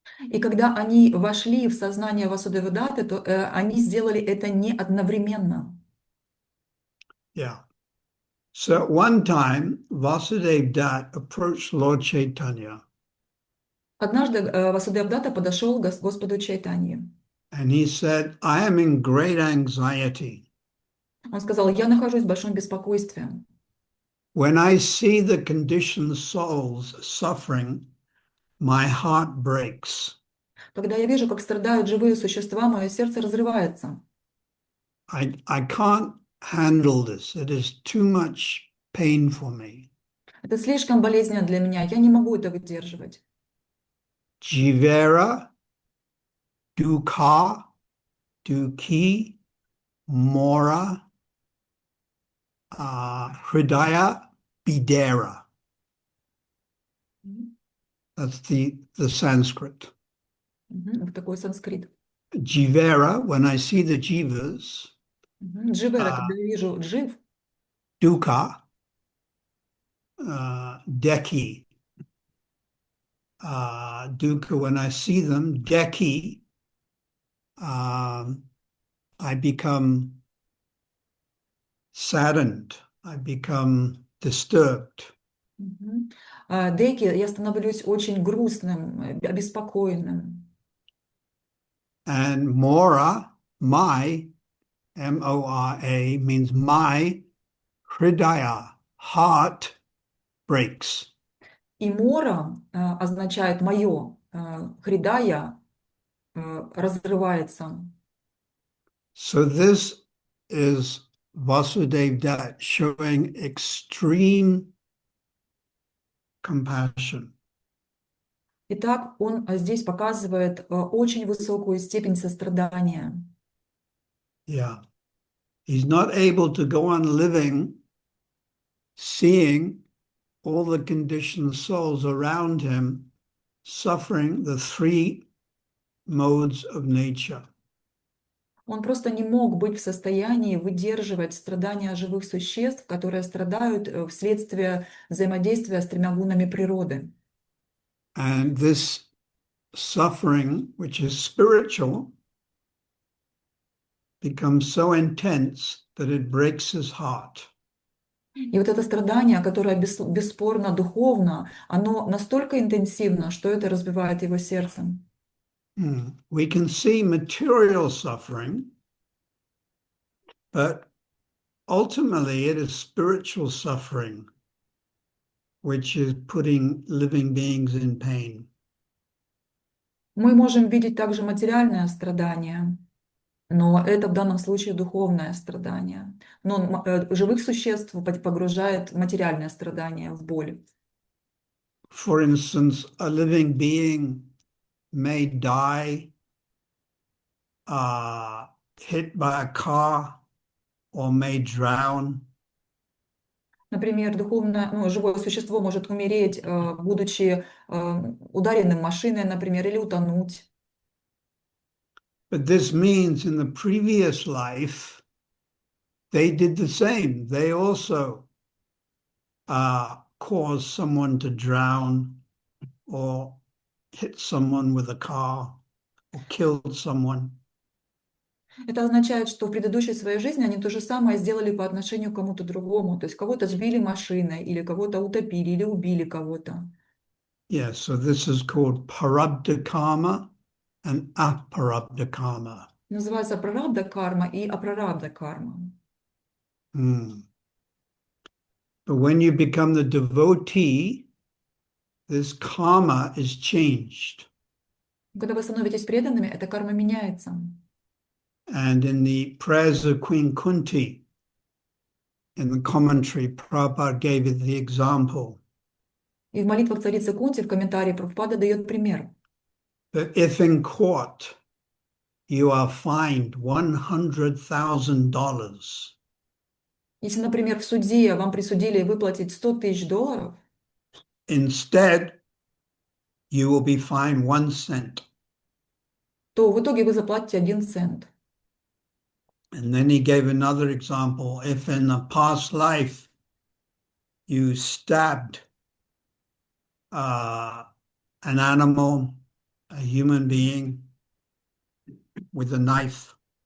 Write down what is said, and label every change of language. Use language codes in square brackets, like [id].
[ru] И когда они вошли в сознание Васудевы Даты, то они сделали это не одновременно. [en] Yeah. So at one time, Vasudev Dat approached Lord Chaitanya. [ru] Однажды Васудев Дата подошел к Господу Чайтанье. [en] And he said, I am in great anxiety. [ru] Он сказал, я нахожусь в большом беспокойстве. [en] When I see the conditioned souls suffering, my heart breaks. [ru] Когда я вижу, как страдают живые существа, мое сердце разрывается. [en] I can't handle this. It is too much pain for me. [ru] Это слишком болезненно для меня, я не могу это выдерживать. [bn] Jivera, Dukha, Duki, Mora, Hridaya, Bidera. [en] That's the Sanskrit. [ru] Вот такой санскрит. [en] Jivera, when I see the jivas, [ru] Дживера, когда я вижу джив, [en] Dukkha, Deki, Dukkha, when I see them, Deki, I become saddened, I become disturbed. [ru] Деки, я становлюсь очень грустным, обеспокоенным. [en] And Mora, my, M-O-R-A, means my Hridaya, heart breaks. [ru] И мора означает мое, хридая разрывается. [en] So this is Vasudev Dutt showing extreme compassion. [ru] Итак, он здесь показывает очень высокую степень сострадания. [en] Yeah. He's not able to go on living, seeing all the conditioned souls around him suffering the three modes of nature. [ru] Он просто не мог быть в состоянии выдерживать страдания живых существ, которые страдают вследствие взаимодействия с тремя гунами природы. [en] And this suffering, which is spiritual, becomes so intense that it breaks his heart. [ru] И вот это страдание, которое бесспорно духовно, оно настолько интенсивно, что это разбивает его сердце. [en] We can see material suffering, but ultimately it is spiritual suffering, which is putting living beings in pain. [ru] Мы можем видеть также материальное страдание, но это в данном случае духовное страдание. Но живых существ погружает материальное страдание в боль. [en] For instance, a living being may die hit by a car or may drown. [ru] Например, живое существо может умереть, будучи ударенным машиной, например, или утонуть. [en] But this means in the previous life, they did the same. They also caused someone to drown or hit someone with a car or killed someone. [ru] Это означает, что в предыдущей своей жизни они то же самое сделали по отношению к кому-то другому. То есть кого-то сбили машиной, или кого-то утопили, или убили кого-то. [en] Yeah, so this is called parabdha karma and aparabdha karma. [ru] Называется прарабдха карма и апрарабдха карма. [en] But when you become the devotee, this karma is changed. [ru] Когда вы становитесь преданными, эта карма меняется. [en] And in the prayers of Queen Kunti, in the commentary, Prabhupada gave it the example [ru] И в молитвах царицы Кунти в комментарии Прабхупада дает пример. [en] that if in court you are fined $100,000, [ru] Если, например, в суде вам присудили выплатить $100 000, [en] instead you will be fined 1 cent. [ru] то в итоге вы заплатите 1 цент. [en] And then he gave another example. If in a past life you stabbed an animal, a human being, with a knife,